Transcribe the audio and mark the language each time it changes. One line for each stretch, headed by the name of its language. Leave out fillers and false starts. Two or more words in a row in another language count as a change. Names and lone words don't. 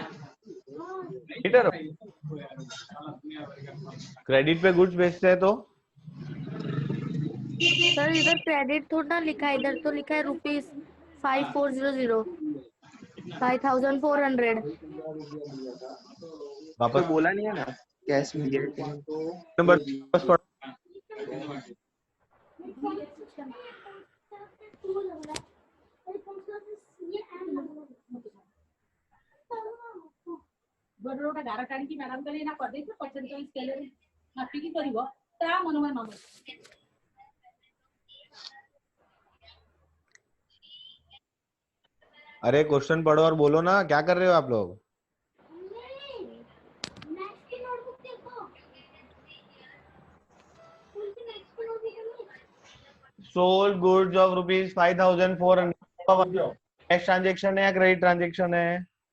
Hindi: क्रेडिट पे गुड्स बेचते हैं तो सर इधर क्रेडिट थोड़ा लिखा है, इधर तो लिखा है ₹5400 5400. वापस तो बोला नहीं है ना कैश में दिया क्या? नंबर वापस पढ़ो.
Odia: ବଡଟା ଗାର ଟାଣିକି ମ୍ୟାଡାମ କହିଲେ ନା କରିଦେଇଛୁ
English: percentage scaleରେ
Odia: ମାପିକି କରିବ ତା ମନୋମୟ ମାମୁଁ.
Hindi: अरे क्वेश्चन पढ़ो और बोलो ना. क्या कर रहे हो आप लोग.
English: sold goods of
Hindi: ₹5400
English: cash transaction
Hindi: है या
English: credit transaction
Hindi: है.